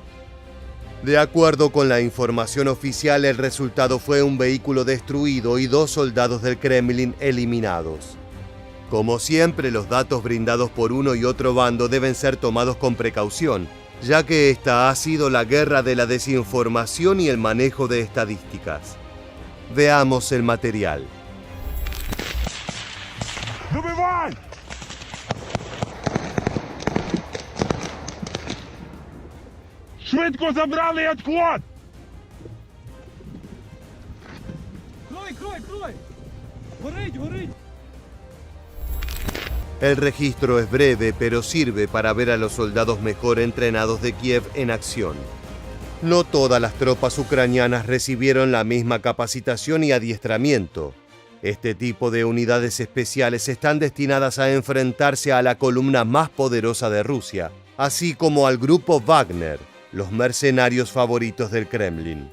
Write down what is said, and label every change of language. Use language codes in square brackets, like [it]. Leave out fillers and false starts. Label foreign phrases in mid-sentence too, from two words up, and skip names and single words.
[es] De acuerdo con la información oficial, el resultado fue un vehículo destruido y 2 soldados del Kremlin eliminados. Como siempre, los datos brindados por uno y otro bando deben ser tomados con precaución, ya que esta ha sido la guerra de la desinformación y el manejo de estadísticas. Veamos el material. [uk] Добивай! Швидко забрали відход! Крой! Горить! [es] El registro es breve, pero sirve para ver a los soldados mejor entrenados de Kiev en acción. No todas las tropas ucranianas recibieron la misma capacitación y adiestramiento. Este tipo de unidades especiales están destinadas a enfrentarse a la columna más poderosa de Rusia, así como al grupo Wagner, los mercenarios favoritos del Kremlin.